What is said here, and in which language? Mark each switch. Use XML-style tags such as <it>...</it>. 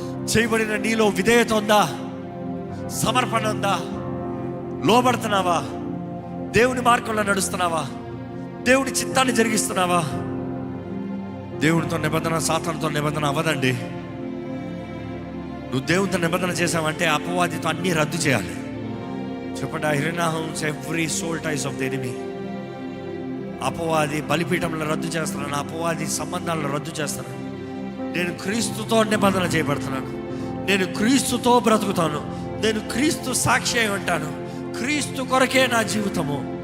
<te>చేయబడిన నీలో విధేయత ఉందా? సమర్పణ ఉందా? లోబడుతున్నావా? దేవుని మార్గంలో నడుస్తున్నావా? దేవుని చిత్తాన్ని జరిగిస్తున్నావా? దేవుడితో నిబంధన సాతానుతో నిబంధన అవ్వదండి. నువ్వు దేవునితో నిబంధన చేసావంటే అపవాదితో అన్నీ రద్దు చేయాలి.</te> <en>చెప్పండి, I renounce every soul ties of the enemy.</en> <te>అపవాది బలిపీఠంలో రద్దు చేస్తున్నాను, అపవాది సంబంధాలను రద్దు చేస్తున్నాను. నేను క్రీస్తుతో నిబంధన చేయబడుతున్నాను, నేను క్రీస్తుతో బ్రతుకుతాను, నేను క్రీస్తు సాక్షి అయి ఉంటాను, క్రీస్తు కొరకే నా జీవితము.</te>